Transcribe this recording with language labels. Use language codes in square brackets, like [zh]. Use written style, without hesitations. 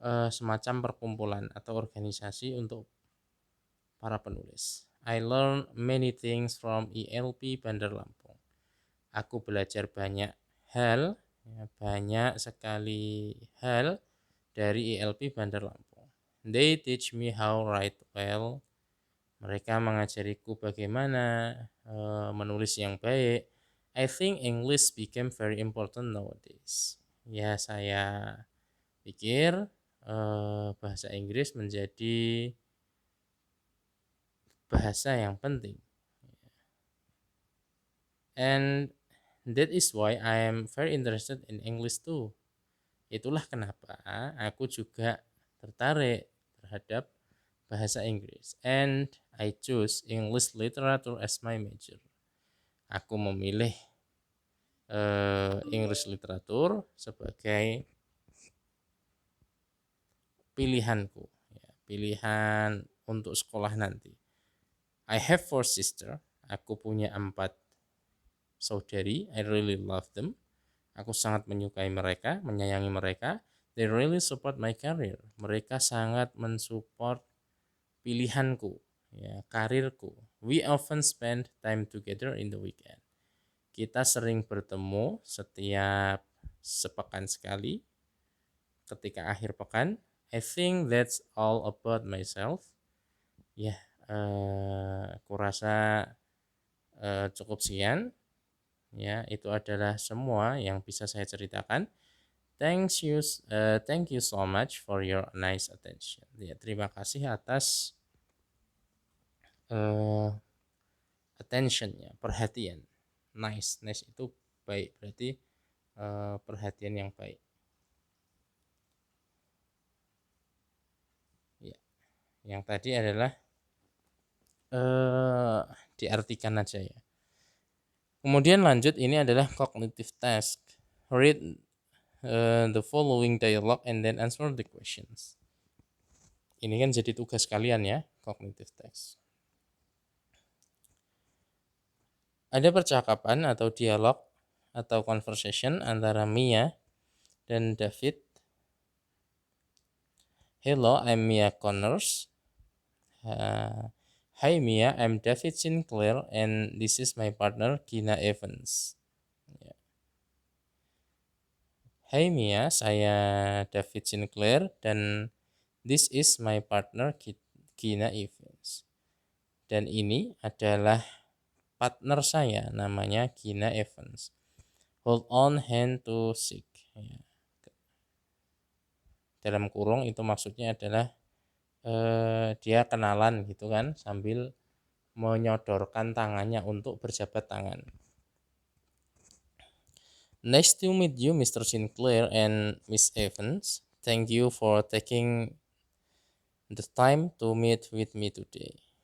[id] semacam perkumpulan atau organisasi untuk para penulis. [en] I learn many things from ILP Bandar Lampung. [id] Aku belajar banyak hal, ya, banyak sekali hal dari ILP Bandar Lampung. [en] They teach me how write well. [id] Mereka mengajariku bagaimana menulis yang baik. [en] I think English became very important nowadays. [id] Ya, saya pikir bahasa Inggris menjadi bahasa yang penting. [en] And that is why I am very interested in English too. [id] Itulah kenapa aku juga tertarik terhadap bahasa Inggris. [en] And I choose English literature as my major. [id] Aku memilih English literatur sebagai pilihanku, ya, pilihan untuk sekolah nanti. [en] I have 4 sisters. [id] Aku punya 4 saudari. [en] I really love them. [id] Aku sangat menyukai mereka, menyayangi mereka. [en] They really support my career. [id] Mereka sangat mensupport pilihanku, ya, karirku. [en] We often spend time together in the weekend. [id] Kita sering bertemu setiap sepekan sekali ketika akhir pekan. [en] I think that's all about myself. [id] Ya, aku rasa cukup sekian. Ya, itu adalah semua yang bisa saya ceritakan. [en] Thank you so much for your nice attention. [id] Ya, terima kasih atas attentionnya, perhatian. Nice itu baik, berarti perhatian yang baik. Ya, yang tadi adalah diartikan aja ya. Kemudian lanjut, ini adalah cognitive task. [en] Read the following dialogue and then answer the questions. [id] Ini kan jadi tugas kalian ya, cognitive task. Ada percakapan atau dialog atau conversation antara Mia dan David. [en] Hello, I'm Mia Connors. Hi Mia, I'm David Sinclair and this is my partner Gina Evans. [id] Hai Mia, saya David Sinclair dan [en] this is my partner Gina Evans. [id] Dan ini adalah partner saya, namanya Gina Evans. [en] Hold on hand to shake. [id] Dalam kurung itu maksudnya adalah dia kenalan gitu kan, sambil menyodorkan tangannya untuk berjabat tangan. [en] Nice to meet you, Mr. Sinclair and Miss Evans. Thank you for taking the time to meet with me today.